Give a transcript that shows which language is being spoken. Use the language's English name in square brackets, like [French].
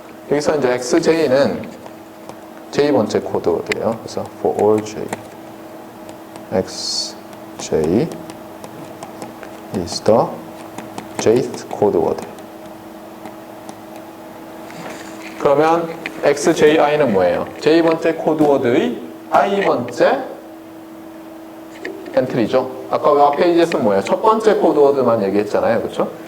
[Korean] 여기서 이제 xj는 j번째 코드예요. [English] 그래서 for all j xj is the jth code word. [Korean] 그러면 xji는 뭐예요? j번째 코드워드의 i번째 엔트리죠. 아까 웹 페이지에서는 뭐예요? 첫 번째 코드워드만 얘기했잖아요. 그렇죠?